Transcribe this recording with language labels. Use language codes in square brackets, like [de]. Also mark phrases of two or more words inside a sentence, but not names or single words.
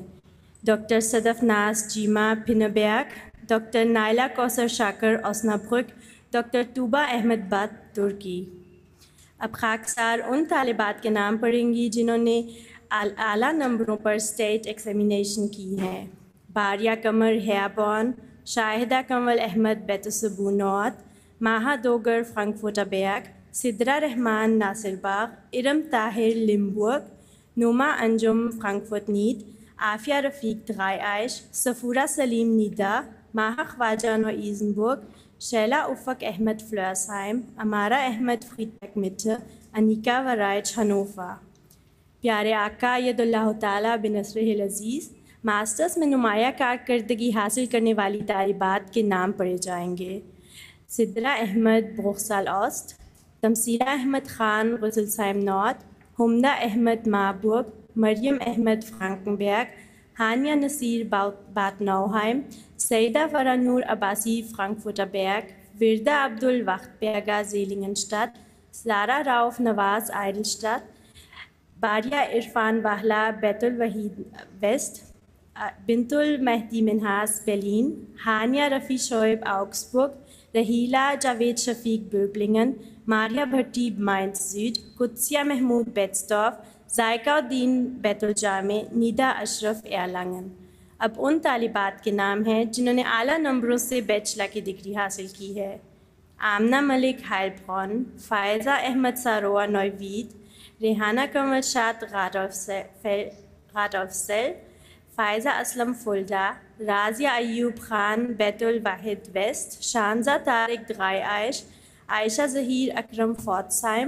[ur] ڈاکٹر صدف ناز جیما پھنبیاک، ڈاکٹر نائلہ کوثر شاکر اوسنابرک، ڈاکٹر طوبہ احمد بٹ ترکی۔ اب خاکسار ان طالبات کے نام پڑھیں گی جنہوں نے اعلیٰ نمبروں پر اسٹیٹ ایگزامینیشن کی ہیں۔ باریہ قمر ہیابون، شاہدہ کنول احمد بیتسبونوت، ماہا دوگر فرانکفرٹ بیک، سدرہ رحمان ناصر باغ، ارم طاہر لمبورگ، نوما انجم فرانکفرٹ نیٹ، عافیہ رفیق درائیش، صفورہ سلیم نیدا، ماہا خواجہ نو ایزنبرگ، شیلا افق احمد فلرسہائم، امارہ احمد فریدبیک مٹر، انیکا ورائچ ہنوفا۔ پیارے آقا [ar] ید اللہ تعالیٰ بنصرہ العزیز [ur] ماسٹرز میں نمایاں کارکردگی حاصل کرنے والی طالبات کے نام پڑھے جائیں گے۔ سدرہ احمد بروخسال اوسٹ، تمثیلہ احمد خان غسلسہائم نارتھ، حمدہ احمد ماربورگ، مریم احمد فرانکنبرگ، ہانیہ نصیر بات نوہائم، سیدہ فرا نور عباسی فرانکفرٹ بیک، وردہ عبد الوقت بیگا زیلنگنشٹاٹ، سارہ راؤف نواز آئرلشٹاٹ، باریہ عرفان واہلہ بیت الوحید ویسٹ، بنت المہدی منہاس برلین، ہانیہ رفیع شعیب آؤگسبرگ، رحیلہ جاوید شفیق بوبلنگن، ماریہ بھٹی مائنز سوڈ، قدسیہ محمود بیٹسٹاف، ذائقہ الدین بیت الجامع، نیدا اشرف ایرلانگن۔ اب ان طالبات کے نام ہیں جنہوں نے اعلیٰ نمبروں سے بیچلر کی ڈگری حاصل کی ہے۔ آمنہ ملک ہائلبرون، فائزہ احمد ساروا نویوید، ریحانہ کنول شاد غاٹوفسل، فائزہ اسلم فلڈا، رازیہ ایوب خان بیت الواحد ویسٹ، شانزہ طارق درائیش، عائشہ ظہیر اکرم فورٹسہائم،